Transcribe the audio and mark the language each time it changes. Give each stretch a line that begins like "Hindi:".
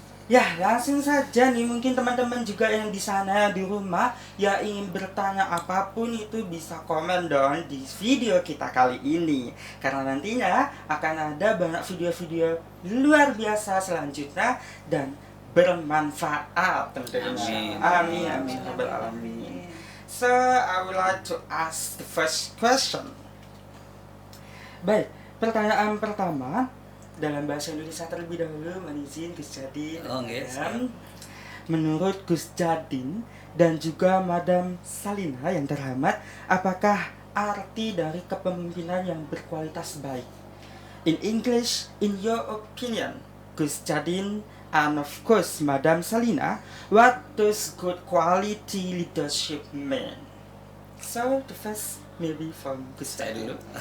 Indonesian: Ya, langsung saja nih, mungkin teman-teman juga yang di sana di rumah yang ingin bertanya apapun itu bisa komen dong di video kita kali ini. Karena nantinya akan ada banyak video-video luar biasa selanjutnya dan bermanfaat tentunya.
Arabic: Amin, amin, rabbal alamin.
English: So, I would like to ask the first question.
Indonesian: Baik, pertanyaan pertama dalam bahasa Indonesia terlebih dahulu, menizin Gus Jadin. Menurut Gus Jadin dan juga Madam Salina yang terhormat, apakah arti dari kepemimpinan yang berkualitas baik?
English: In English, in your opinion, Gus Jadin and of course Madam Salina, what does good quality leadership mean? So the first maybe from Gus Jadin dulu.